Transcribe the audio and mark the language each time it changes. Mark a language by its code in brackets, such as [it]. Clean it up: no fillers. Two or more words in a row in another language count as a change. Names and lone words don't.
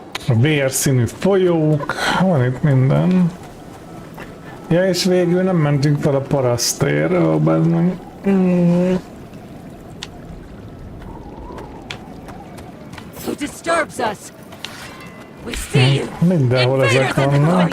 [hu] A vérszínű folyók, van itt minden. Ja, és végül nem mentünk fel a parasztérről, meg. [en] Who disturbs us? We see you! [hu] Mindenhol ezek vannak.